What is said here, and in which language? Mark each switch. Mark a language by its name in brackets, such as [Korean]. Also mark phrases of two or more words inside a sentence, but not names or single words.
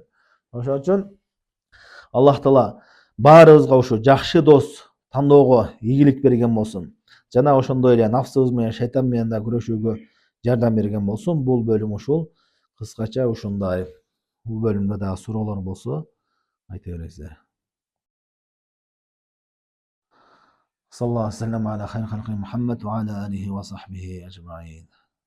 [Kyrgyz] Ошон үчүн Аллах Таала баарыбызга ушу жакшы дос тандоого ийгилик берген болсун. Жана ошондой эле нафсыбыз менен, шайтан менен да күрөшүүгө жардам берген болсун. Бул бөлүм ушул. Кыскача ушундай. Бул бөлүмдө дагы суроолор болсо айта бересиздер. [Arabic] صلى الله عليه وسلم على خير خلقه محمد وعلى آله وصحبه أجمعين.